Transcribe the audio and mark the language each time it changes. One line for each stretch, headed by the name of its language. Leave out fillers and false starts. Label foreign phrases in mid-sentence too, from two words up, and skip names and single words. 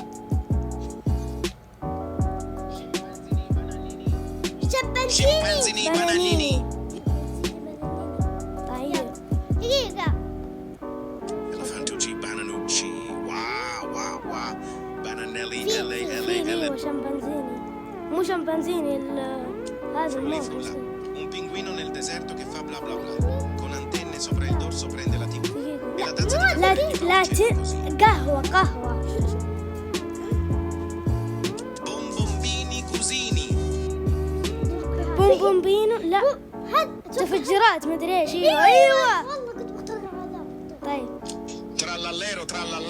Arabic: شمبانزيني بانانيني. طيب دقيقة فيل وشمبانزيني. مو شمبانزيني هذا الموز.
Italian: Un pinguino nel deserto che fa bla bla bla, con antenne sopra il dorso prende la TV e la tazza di caffè.
Arabic: قهوة Bombombini cusini. بومبومبينو. لا تفجيرات مدري ايش. ايوه والله كنت بختار هذا. طيب Trallallero trallallà.